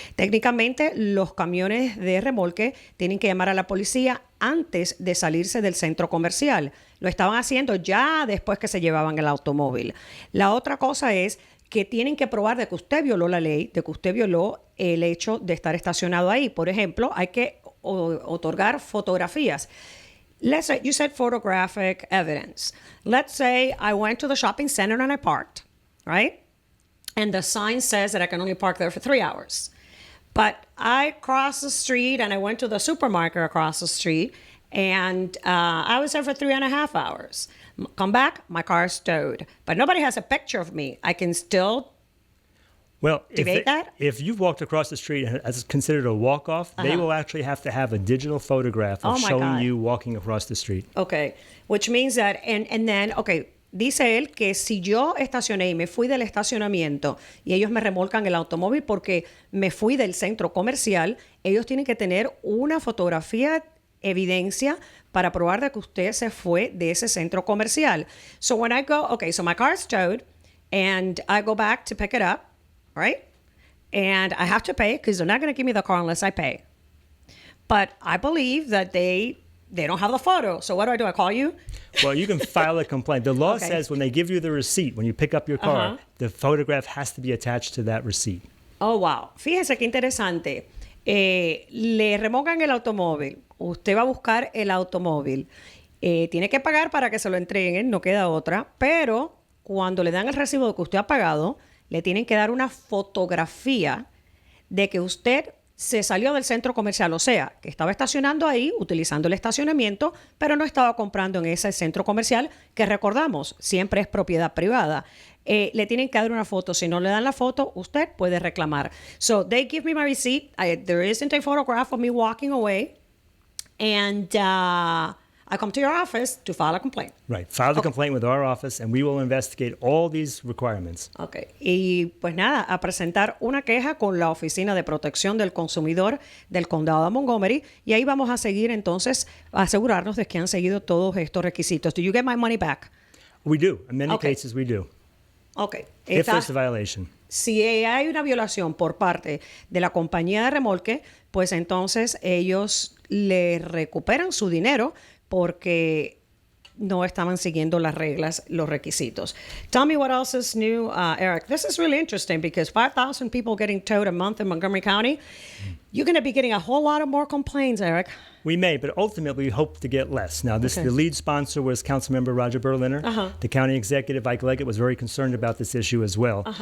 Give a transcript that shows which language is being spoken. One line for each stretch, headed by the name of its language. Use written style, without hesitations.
Spanish: Técnicamente, los camiones de remolque tienen que llamar a la policía antes de salirse del centro comercial. Lo estaban haciendo ya después que se llevaban el automóvil. La otra cosa es que tienen que probar de que usted violó la ley, de que usted violó el hecho de estar estacionado ahí. Por ejemplo, hay que otorgar fotografías.
English: Let's say you said photographic evidence. Let's say I went to the shopping center and I parked, right? And the sign says that I can only park there for 3 hours. But I crossed the street and I went to the supermarket across the street and I was there for 3.5 hours. Come back, my car is towed. But nobody has a picture of me. I can still debate that? If you've walked across the street and it's considered a walk-off, they will actually have to have a digital photograph of showing you walking across the street. Okay, which means that, and then, okay,
Spanish: dice él que si yo estacioné y me fui del estacionamiento y ellos me remolcan el automóvil porque me fui del centro comercial, ellos tienen que tener una fotografía, evidencia para probar de que usted se fue de ese centro comercial.
English: So when I go, okay, so my car's towed and I go back to pick it up, right? And I have to pay because they're not going to give me the car unless I pay. But I believe that they don't have the photo. So what do? I call you? Well, you can file a complaint. The law says when they give you the receipt, when you pick up your car, the photograph has to be attached to that receipt. Oh, wow.
Spanish: Fíjese qué interesante. Le remolcan el automóvil. Usted va a buscar el automóvil. Tiene que pagar para que se lo entreguen, no queda otra. Pero cuando le dan el recibo de que usted ha pagado, le tienen que dar una fotografía de que usted se salió del centro comercial, o sea, que estaba estacionando ahí, utilizando el estacionamiento, pero no estaba comprando en ese centro comercial, que recordamos, siempre es propiedad privada. Le tienen que dar una foto. Si no le dan la foto, usted puede reclamar.
English: So, they give me my receipt. There isn't a photograph of me walking away. And I come to your office to file a complaint. Right. File the complaint with our office and we will investigate all these requirements. Okay.
Spanish: Y pues nada, a presentar una queja con la Oficina de Protección del Consumidor del Condado de Montgomery y ahí vamos a seguir entonces a asegurarnos de que han seguido todos estos requisitos.
English: Do you get my money back? We do. In many cases we do. Okay. If there's a violation.
Spanish: Si hay una violación por parte de la compañía de remolque, pues entonces ellos le recuperan su dinero porque no estaban siguiendo las reglas, los requisitos.
English: Tell me what else is new, Eric. This is really interesting because 5,000 people getting towed a month in Montgomery County. You're going to be getting a whole lot of more complaints, Eric. We may, but ultimately we hope to get less. Now, the lead sponsor was Councilmember Roger Berliner. The county executive, Ike Leggett, was very concerned about this issue as well.